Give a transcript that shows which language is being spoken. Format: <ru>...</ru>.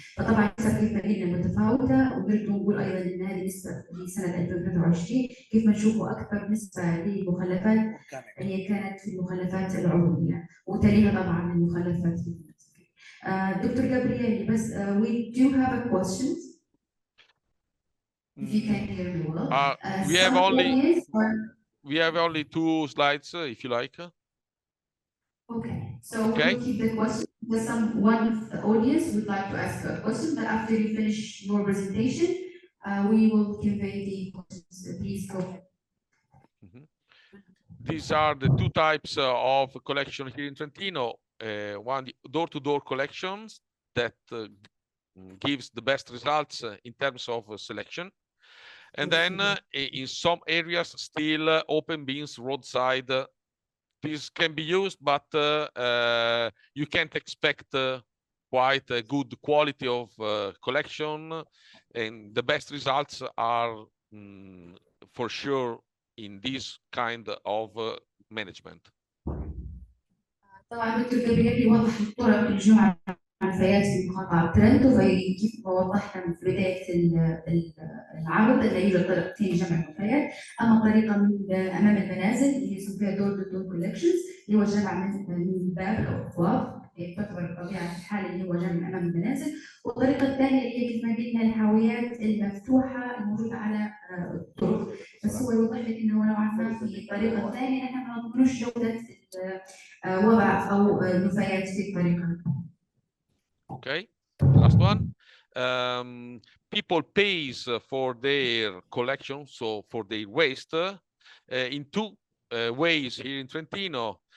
<ar>فطبعا النسب كيف قلنا متفاوته، وقلت نقول ايضا ان هذه النسبه في سنه 2023 كيف ما نشوفوا اكثر نسبه للمخلفات هي كانت في المخلفات العضويه، وتليها طبعا المخلفات.</ar> <en>doctor Gabrielli</en> <ar>بس</ar> <en>we do have a questions if you can hear me well. We have only 2 slides if you like. Okay, so we'll keep the question. There's one of the audience would like to ask a question, but after you finish your presentation, we will convey the questions. Please go. These are the 2 types of collection here in Trentino. One, the door-to-door collections that gives the best results in terms of selection. And then in some areas, still open bins roadside. This can be used, but you can't expect quite a good quality of collection, and the best results are for sure in this kind of management.</en> <ar>طبعا دكتور جابرييل وضح الطرق الجمع النفايات في مقاطعة ترينتو، كيف وضحنا في بداية العرض أن يوجد طريقتين لجمع النفايات. أما الطريقة من أمام المنازل اللي يسمى دور تو دور كولكشنز اللي هو الجمع من الباب أو الأبواب، تعتبر بطبيعة الحال اللي هو جمع أمام المنازل. والطريقة الثانية اللي هي كيف ما قلنا الحاويات المفتوحة الموجودة على الطرق. بس هو يوضح لك أنه نوعا ما في الطريقة الثانية نحن ما نضمنوش جودة وضع أو نفايات في الطريقة.</ar> <en>Okay, last one. People pays for their collection, so for their waste, in two ways here in Trentino.</en>